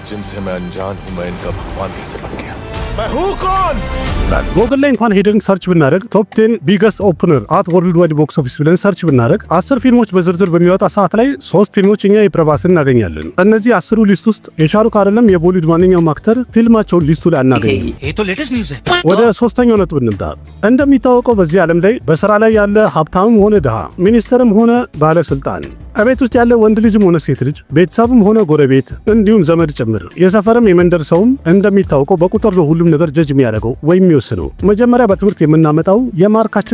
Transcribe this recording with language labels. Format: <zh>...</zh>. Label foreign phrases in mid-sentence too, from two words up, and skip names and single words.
<am>ጎግል ላይ እንኳን ሄደን ሰርች ብናደርግ</am> <en>top 10 biggest opener at worldwide box office</en> <am>ብለን ሰርች ብናደርግ 10 ፊልሞች በዝርዝር በሚወጣ ሰዓት ላይ 3 ፊልሞች እኛ የፕረባስን እናገኛለን። እነዚህ 10ሩ ሊስት ውስጥ የሻሩክ አይደለም የቦሊውድ ማንኛውም አክተር ፊልማቸውን ሊስቱ ላይ አናገኝም።</am> <hi>ये तो</hi> <en>latest news</en> <hi>है</hi> <am>ወደ ሶስተኛው ነጥብ እንምጣ። እንደሚታወቀው በዚህ ዓለም ላይ በስራ ላይ ያለ ሀብታምም ሆነ ድሃ፣ ሚኒስተርም ሆነ ባለስልጣን፣ እቤት ውስጥ ያለ ወንድ ልጅም ሆነ ሴት ልጅ፣ ቤተሰብም ሆነ ጎረቤት እንዲሁም ዘመድ ጭምር የሰፈርም የመንደር ሰውም እንደሚታወቀው በቁጥር ነው ሁሉም ነገር ጀጅ የሚያደርገው ወይም የሚወስነው። መጀመሪያ በትምህርት የምናመጣው የማርካችን</am>